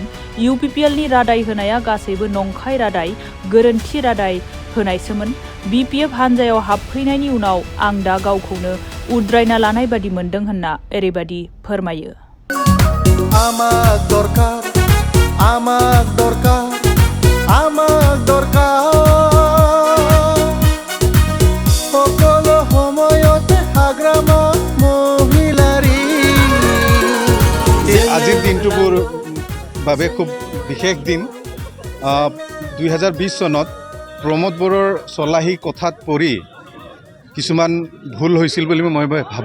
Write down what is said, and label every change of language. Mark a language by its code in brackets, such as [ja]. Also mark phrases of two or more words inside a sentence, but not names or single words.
[brx] इउपिपिएलनि रादाय होनाया गासैबो नंखाय रादाय, गोरोन्थि रादाय होनायसोमोन। बिपिएफ हानजायाव हाबफैनायनि उनाव आं दा गावखौनो उद्रायना लानाय बादि मोनदों होनना ओरैबादि फोरमायो। [as] आमाक दरकार आमाक दरकार आमाक दरकार সকলো সময়তে হাগ্ৰামা মহিলাৰি আজিৰ দিনটো মোৰ বাবে খুব বিশেষ দিন। 2020 চনত প্ৰমোদ বড়োৰ চলাহী কথাত পৰি কিছুমান ভুল হৈছিল বুলি মই ভাবোঁ।